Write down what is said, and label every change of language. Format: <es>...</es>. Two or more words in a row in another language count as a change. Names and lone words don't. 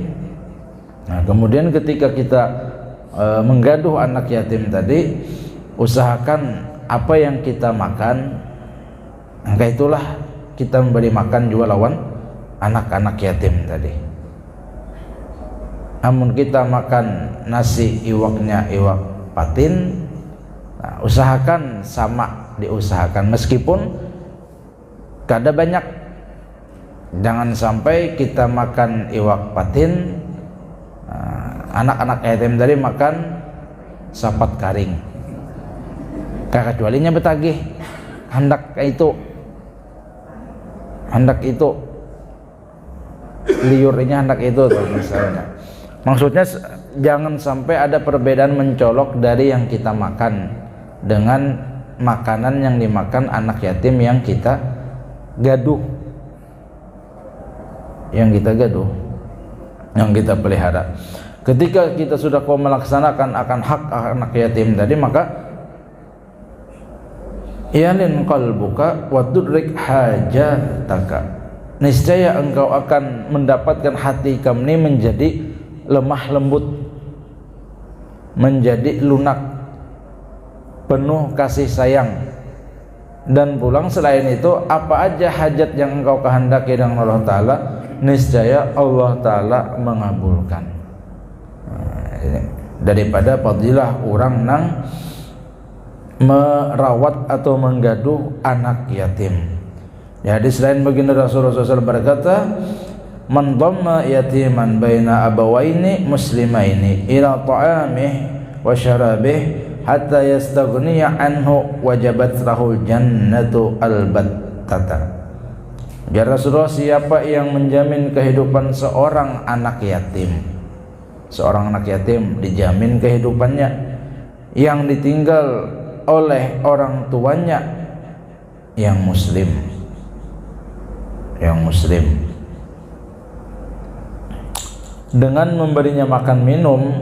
<bjn>Nah, kemudian ketika kita menggaduh anak yatim tadi, usahakan apa yang kita makan, maka itulah kita memberi makan juga lawan anak-anak yatim tadi. Namun kita makan nasi iwaknya iwak patin, nah, usahakan sama diusahakan, meskipun kada banyak. Jangan sampai kita makan iwak patin, anak-anak yatim tadi makan sapat karing, kecualinya betagih, hendak itu liurnya hendak itu tuh misalnya.</bjn> <id>Maksudnya jangan sampai ada perbedaan mencolok dari yang kita makan dengan makanan yang dimakan anak yatim yang kita gaduh, yang kita pelihara. Ketika kita sudah melaksanakan akan hak anak yatim tadi, maka</id> <ar>يلن قلبك وتدرك حاجتك,</ar> <id>niscaya engkau akan mendapatkan hati kamu ini menjadi lemah lembut, menjadi lunak, penuh kasih sayang. Dan pulang selain itu, apa aja hajat yang engkau kehendaki dengan Allah Ta'ala, niscaya Allah Ta'ala mengabulkan.</id> <bjn>Daripada fadilah orang nang merawat atau menggaduh anak yatim.</bjn> <id>Ya, hadis lain baginda Rasulullah SAW berkata,</id> <ar>من ضم يتيما بين أبوين مسلمين إلى طعامه وشرابه حتى يستغني عنه وجبت له الجنة البتة. يا رسول الله,</ar> <id>siapa yang menjamin kehidupan seorang anak yatim, seorang anak yatim dijamin kehidupannya, yang ditinggal oleh orang tuanya yang muslim, dengan memberinya makan minum</id>